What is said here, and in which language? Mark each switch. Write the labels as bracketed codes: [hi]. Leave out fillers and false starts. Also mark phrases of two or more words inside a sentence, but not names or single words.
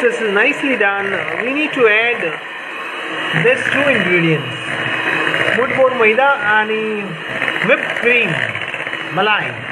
[en] nicely done, we need to add these two ingredients, [mr] मूठभर मैदा आणि [en] whipped cream, [mr] malai.